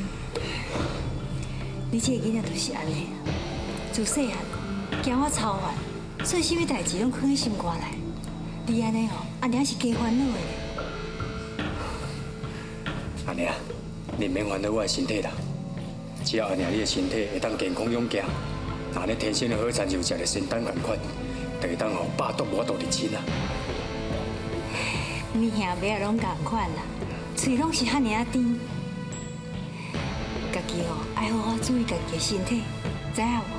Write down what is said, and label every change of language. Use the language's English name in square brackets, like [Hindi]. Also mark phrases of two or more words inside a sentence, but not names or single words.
[Min Nan Chinese] 你这个囡仔就是安尼，自细汉惊我操烦，所以什么代志拢藏喺心肝内。你安尼哦，安尼也是加烦恼的。安尼啊，你免烦恼我的身体啦，只要安尼你的身体会当健康勇健，那你天生的好餐就食着仙丹同款，就会当吼百毒无毒入侵啊。你兄妹也拢共款啦，嘴拢是遐尔啊甜。家己哦，爱好好注意家己的身体，知影无？